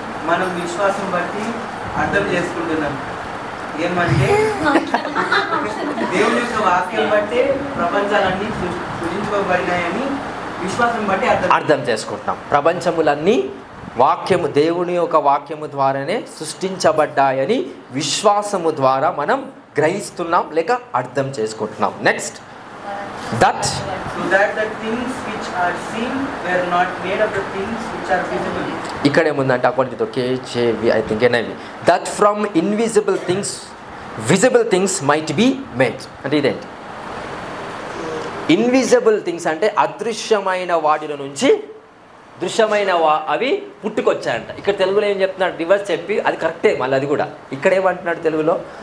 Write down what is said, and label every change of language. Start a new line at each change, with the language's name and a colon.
Telugu: మనం విశ్వాసం బట్టి అర్థం చేసుకుంటున్నాం ఏమంటే దేవుని యొక్క వాక్యం బట్టి ప్రపంచాలన్నీ సృజించబడినాయని విశ్వాసం బట్టి అర్థం చేసుకుంటున్నాం. ప్రపంచములన్నీ వాక్యము, దేవుని యొక్క వాక్యము ద్వారానే సృష్టించబడ్డాయని విశ్వాసము ద్వారా మనం గ్రహిస్తున్నాం లేక అర్థం చేసుకుంటున్నాం.
English: Next that the things which are seen were not made of the things which are visible.
Telugu: ఇక్కడ ఏముందంటే
English: According to KJV I think NIV, that from invisible things visible things might be made.
Telugu: అంటే ఇదేంటి? Invisible things అంటే అదృశ్యమైన వాటిలో నుంచి దృశ్యమైన అవి పుట్టుకొచ్చాయంట. ఇక్కడ తెలుగులో ఏం చెప్తున్నాడు? రివర్స్ చెప్పి అది కరెక్టే, మళ్ళీ అది కూడా ఇక్కడ ఏమంటున్నాడు తెలుగులో?